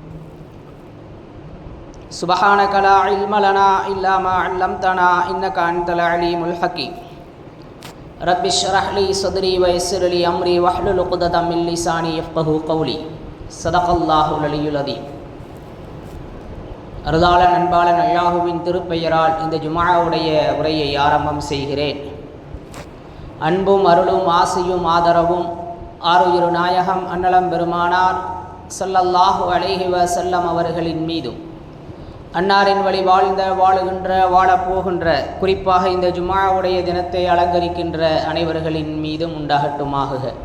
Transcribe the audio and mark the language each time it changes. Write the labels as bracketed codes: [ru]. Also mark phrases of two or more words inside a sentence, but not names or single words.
[ar] سبحانك لا علم لنا إلا ما علمتنا إنك أنت العليم الحكيم. رب اشرح لي صدري ويسر لي أمري واحلل عقدة من لساني يفقهوا قولي. صدق الله العلي العظيم. [ta] அருளாளன் அன்பாளன் அல்லாஹுவின் திருப்பெயரால் இந்த ஜும்ஆவுடைய உரையை ஆரம்பம் செய்கிறேன். அன்பும் அருளும் ஆசையும் ஆதரவும் ஆருயிரு நாயகம் அன்னலம் பெருமானார் [ar] صلى الله عليه وسلم [ta] அவர்களின் மீதும், அன்னாரின் வழி வாழுகின்ற வாழப்போகின்ற, குறிப்பாக இந்த ஜும்ஆவுடைய தினத்தை அலங்கரிக்கின்ற அனைவர்களின் மீதும் உண்டாகட்டுமாக.